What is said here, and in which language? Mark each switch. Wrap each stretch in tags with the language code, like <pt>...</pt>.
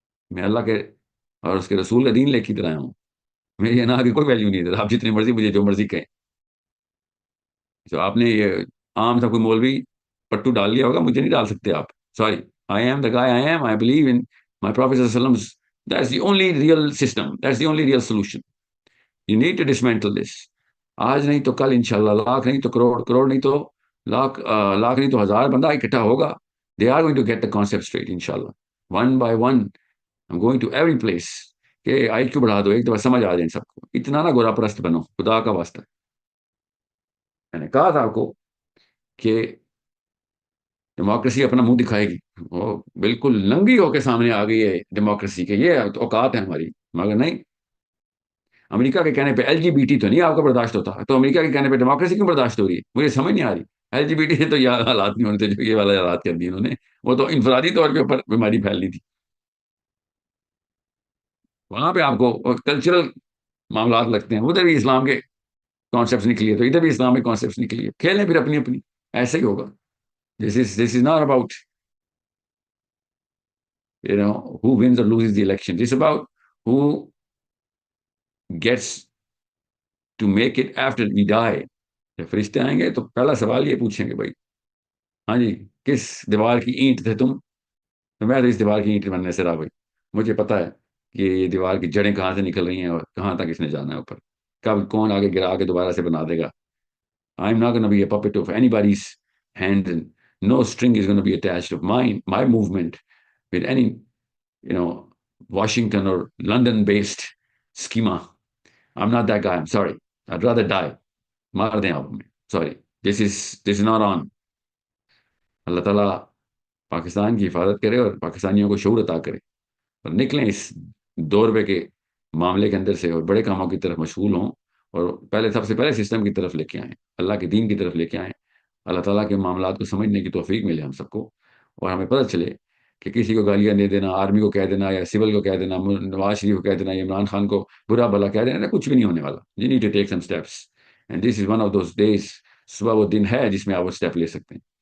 <ur>میں اللہ کے اور اس کے رسول کا دین لے کے ادھر آیا ہوں. میری انا کی کوئی ویلیو نہیں ادھر. آپ جتنی مرضی مجھے جو مرضی کہیں. تو آپ نے یہ عام تھا کوئی مولوی پٹو ڈال لیا ہوگا، مجھے نہیں ڈال سکتے آپ.</ur> <en>Sorry, I am the guy I am. I believe in my prophet صلی اللہ علیہ وسلم. That's the only real system, that's the only real solution. You need to dismantle this.</en> <ur>آج نہیں تو کل انشاءاللہ، لاکھ نہیں تو کروڑ، کروڑ نہیں تو لاکھ، لاکھ نہیں تو ہزار بندہ اکٹھا ہوگا.</ur> <en>They are going to get the concept straight انشاءاللہ. One by one I am going to every place</en> <ur>کہ آئی کیو بڑھا دو، ایک دفعہ سمجھ آ جائیں سب کو. اتنا نہ گورا پرست بنو، خدا کا واسطہ. میں نے کہا تھا آپ کو کہ ڈیموکریسی اپنا منہ دکھائے گی، وہ بالکل ننگی ہو کے سامنے آ گئی ہے ڈیموکریسی کے. یہ اوقات ہیں ہماری. مگر نہیں، امریکہ کے کہنے پہ ایل جی بی ٹی تو نہیں آپ کو برداشت ہوتا، تو امریکہ کے کہنے پہ ڈیموکریسی کیوں برداشت ہو رہی ہے؟ مجھے سمجھ نہیں آ رہی. ایل جی بی ٹی سے تو یہ حالات نہیں ہونے تھے جو یہ والے حالات کر دیے انہوں نے. وہ تو انفرادی طور پہ اوپر بیماری پھیلنی تھی. وہاں پہ آپ کو کلچرل معاملات لگتے ہیں، ادھر بھی اسلام کے کانسیپٹس نکلیے تو ادھر بھی اسلام کے کانسیپٹس نکلیے. کھیلیں پھر اپنی اپنی، ایسے ہی ہوگا.</ur> <en>This is not about who wins or loses the election. It's about who gets to make it after we die.</en> <ur>جب فرشتے آئیں گے تو پہلا سوال یہ پوچھیں گے، بھائی ہاں جی کس دیوار کی اینٹ تھے تم؟ تو میں تو اس دیوار کی اینٹ بننے سے رہا بھائی. مجھے پتا ہے کہ یہ دیوار کی جڑیں کہاں سے نکل رہی ہیں اور کہاں تک اس نے جانا ہے اوپر. کب کون آگے گرا کے دوبارہ سے بنا دے گا.</ur> <en>I'm not going to be a puppet of anybody's hand, and no string is going to be attached of my movement with any Washington or London based schema. I'm not that guy. I'm sorry. I'd rather die.</en> <ur>مار دیں آپ ہمیں.</ur> <en>Sorry. This is not on.</en> <ur>اللہ تعالیٰ پاکستان کی حفاظت کرے اور پاکستانیوں کو شعور عطا کرے اور نکلیں اس دور پہ کے معاملے کے اندر سے اور بڑے کاموں کی طرف مشغول ہوں اور سب سے پہلے سسٹم کی طرف لے کے آئیں, اللہ کے دین کی طرف لے کے آئیں. اللہ تعالیٰ کے معاملات کو سمجھنے کی توفیق ملے ہم سب کو, اور ہمیں پتہ چلے کہ کسی کو گالیاں دے دینا, آرمی کو کہہ دینا یا سول کو کہہ دینا, نواز شریف کو کہہ دینا یا عمران خان کو برا بھلا کہہ دینا, کچھ بھی نہیں ہونے والا.</ur> <en>You need to take some steps and this is one of those days.</en> <ur>صبح وہ دن ہے جس میں آپ وہ اسٹیپ لے سکتے ہیں.</ur>